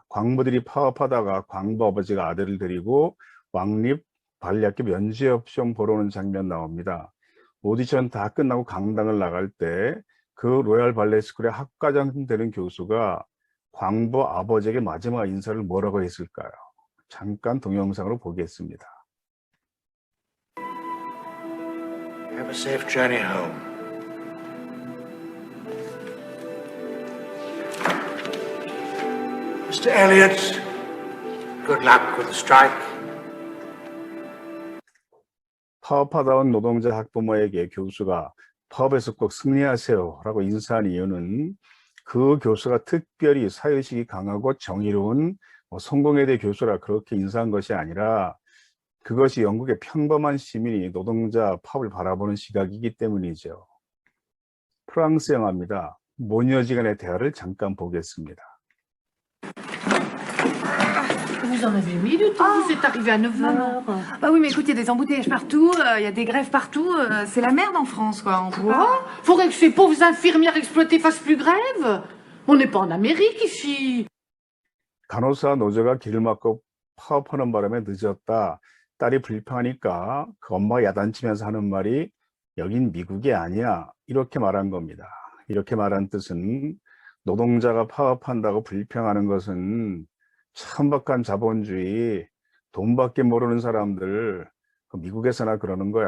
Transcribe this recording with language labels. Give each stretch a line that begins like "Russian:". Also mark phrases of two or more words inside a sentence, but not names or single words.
Korean: 광부들이 파업하다가 광부 아버지가 아들을 데리고 왕립 발레학교 면접 시험 보러 오는 장면 나옵니다. 오디션 다 끝나고 강당을 나갈 때 그 로얄 발레 스쿨의 학과장 되는 교수가 광부 아버지에게 마지막 인사를 뭐라고 했을까요? 잠깐 동영상으로 보겠습니다.
English: Have a safe journey home. Mr. Elliot, good luck with the strike.
Korean: 파업하다 온 노동자 학부모에게 교수가 파업에서 꼭 승리하세요 라고 인사한 이유는 그 교수가 특별히 사회의식이 강하고 정의로운 성공에 대해 교수라 그렇게 인사한 것이 아니라 그것이 영국의 평범한 시민이 노동자 파업을 바라보는 시각이기 때문이죠. 프랑스 영화입니다. 모녀지간의 대화를 잠깐 보겠습니다.
French: Vous en avez mis du temps, vous êtes arrivé à 9h. Bah oui, mais écoute, il y a des embouteillages partout, il y a des grèves partout, c'est la merde en France, quoi. On peut Quoi? pas... Faudrait que ces pauvres infirmières exploitées fassent plus grève. On n'est pas en Amérique ici.
Korean: 간호사 노조가 길을 막고 파업하는 바람에 늦었다. 딸이 불평하니까 그 엄마가 야단치면서 하는 말이 여긴 미국이 아니야. 이렇게 말한 겁니다. 이렇게 말한 뜻은 노동자가 파업한다고 불평하는 것은 천박한 자본주의, 돈밖에 모르는 사람들, 미국에서나 그러는 거야.